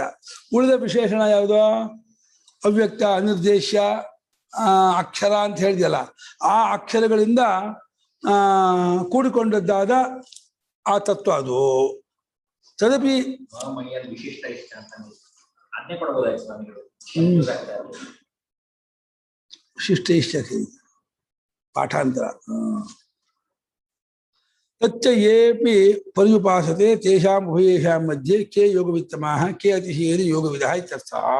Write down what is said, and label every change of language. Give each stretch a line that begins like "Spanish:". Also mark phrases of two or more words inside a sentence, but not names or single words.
Kannada: ಉಳಿದ ವಿಶೇಷಣ ಯಾವುದೋ ಅವ್ಯಕ್ತ, ಅನಿರ್ದೇಶ್ಯ, ಅಕ್ಷರ ಅಂತ ಹೇಳಿದೆಯಲ್ಲ, ಆ ಅಕ್ಷರಗಳಿಂದ ಕೂಡಿಕೊಂಡದ್ದಾದ ಆ ತತ್ವ ಅದು.
Sanskrit: ತದಪಿ ವಿಶಿಷ್ಟ ಇಷ್ಟ
Kannada: ಅಂತ ಅದನ್ನೇ ಕೊಡಬಹುದಾಯ್ತು ಸ್ವಾಮಿಗಳು.
Sanskrit: ವಿಶಿಷ್ಟ ಇಷ್ಟ
Kannada: ಪಾಠಾಂತರ.
Sanskrit: ತಚ್ಚ ಯೇಪಿ ಪರ್ಯುಪಾಸತೆ ತೇಷಾಂ ಉಭಯೇಷಾಂ ಮಧ್ಯೆ ಕೇ ಯೋಗವಿತ್ತಮಾಃ ಕೇ ಅತಿಶಯೇನ ಯೋಗವಿದಃ ಇತ್ಯರ್ಥಃ.